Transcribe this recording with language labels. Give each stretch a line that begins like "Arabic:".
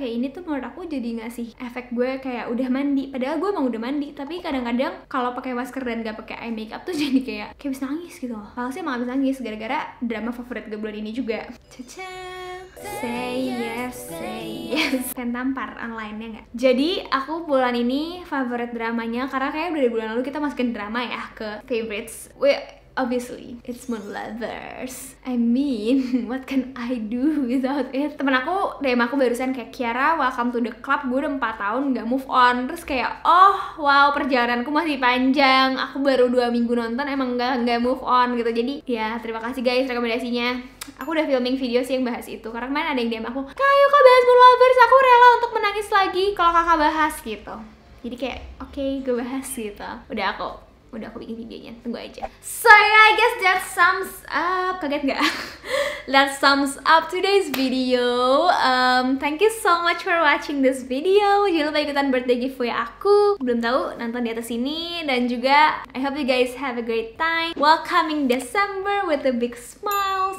Indonesian: Pakai ini tuh menurut aku jadi ngasih efek gue kayak udah mandi, padahal gue emang udah mandi, tapi kadang-kadang kalau pakai masker dan gak pakai eye makeup tuh jadi kayak bisa nangis gitu loh. Kalau sih emang habis nangis gara-gara drama favorit gue bulan ini juga. Caca,
English: say yes, say yes.
Indonesian: Kan tampar online-nya nggak? Jadi aku bulan ini favorit dramanya, karena kayak dari bulan lalu kita masukin drama ya ke favorites.
English: Obviously, it's Moon Lovers. I mean, what can I do without it?
Indonesian: Temen aku, DM aku barusan kayak, Kiara,
English: welcome to the club.
Indonesian: Gue udah 4 tahun gak move on. Terus kayak, oh wow, perjalananku masih panjang. Aku baru 2 minggu nonton, emang gak move on gitu. Jadi ya terima kasih guys rekomendasinya. Aku udah filming video sih yang bahas itu, karena kemarin ada yang DM aku, Kayu kak bahas Moon Lovers, aku rela untuk menangis lagi kalau kakak bahas gitu. Jadi kayak, oke, gue bahas gitu. Udah aku bikin videonya, tunggu aja.
English: So yeah, I guess that sums up.
Indonesian: Kaget nggak?
English: That sums up today's video. Thank you so much for watching this video.
Indonesian: Jangan lupa ikutan birthday giveaway aku. Belum tahu, nonton di atas sini. Dan juga
English: I hope you guys have a great time welcoming December with a big smile.